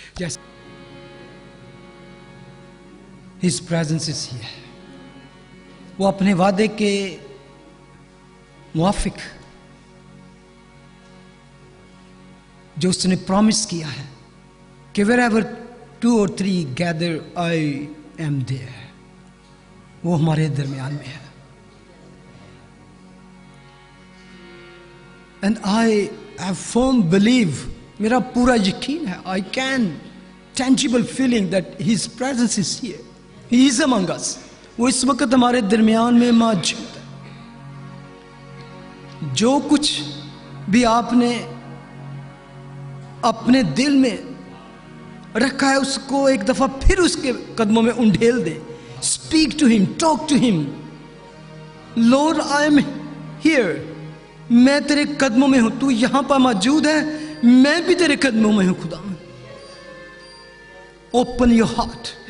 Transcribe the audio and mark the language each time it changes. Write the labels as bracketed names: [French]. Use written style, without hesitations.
[Hindi] जैसे [English] His presence is here, [Hindi] वो अपने वादे के मुआफिक जो उसने प्रॉमिस किया है कि [English] wherever 2 or 3 gather I am there, [Hindi] वो हमारे दरमियान में है। [English] And I have firm belief, [Hindi] मेरा पूरा यकीन है, [English] I can tangible feeling that His presence is here, He is among us, [Hindi] वो इस वक्त हमारे दरमियान में मौजूद है। जो कुछ भी आपने अपने दिल में रखा है उसको एक दफा फिर उसके कदमों में उंडेल दे। [English] Speak to Him, talk to Him. Lord, I am here, [Hindi] मैं तेरे कदमों में हूं, तू यहां पर मौजूद है, मैं भी तेरे कदमों में हूं खुदा। [English] open your heart,